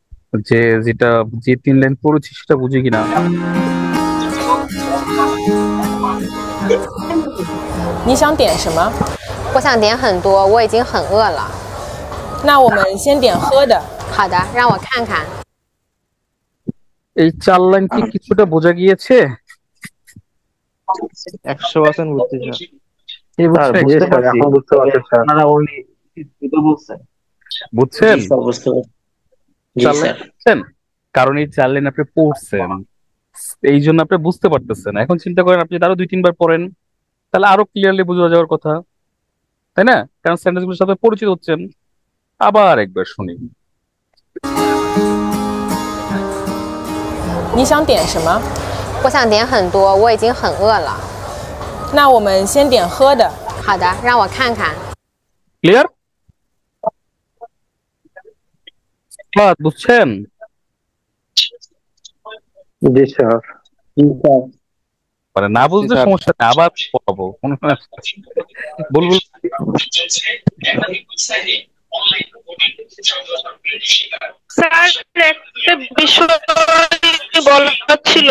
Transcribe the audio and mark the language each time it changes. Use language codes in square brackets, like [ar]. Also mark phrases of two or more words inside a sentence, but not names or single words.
[bn] যে যেটা যে 3 লাইন পড়েছি সেটা বুঝি কিনা। [zh] 你想点什么？我想点很多，我已经很饿了。那我们先点喝的。好的，让我看看。 [bn] এই 4 লাইন কি কিছুটা বোঝা গিয়েছে? 100% বুঝছি স্যার। কে স্যার বুঝছে? বুঝতে পারছি, এখন বুঝতে পারছি স্যার। আপনারা only দুটো বলছেন। বুঝছেন? জি স্যার, বুঝতে পারছি। জি 4 লাইন স্যার। বুঝছেন? কারণ এই 4 লাইন আপনি পড়ছেন, এই জন্য আপনি বুঝতে পারতেছেন। এখন চিন্তা করেন আপনি আরো 2-3 বার পড়েন, তাহলে আরো ক্লিয়ারলি বোঝা যাওয়ার কথা, তাই না? কারণ সেন্টেন্স গুলোর সাথে পরিচিত হচ্ছেন। আবার একবার শুনি। [zh] 你想点什么？我想点很多，我已经很饿了。那我们先点喝的。好的，让我看看。 [bn] ক্লিয়ার? বুঝছেন? জি স্যার। মানে না বুঝলে স্যার। সমস্যা নেই, আবার পড়াবো বুলবুল। স্যার, একটা বিষয় বলার ছিল।